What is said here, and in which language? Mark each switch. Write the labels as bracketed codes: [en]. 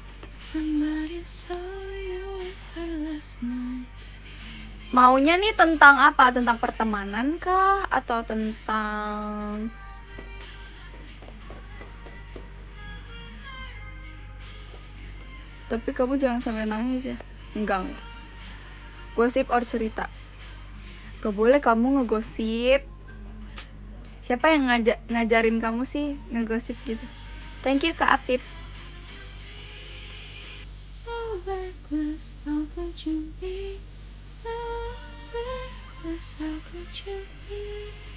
[en] Somebody saw you with her last night. [id] Maunya nih tentang apa? Tentang pertemanan kah? Atau tentang tapi kamu jangan sampai nangis ya. Enggak. Gosip or cerita? Gak boleh kamu ngegosip. Siapa yang ngajarin kamu sih ngegosip gitu? [en] Thank you Kak Apip. So reckless, how could you be? So reckless, how could you be?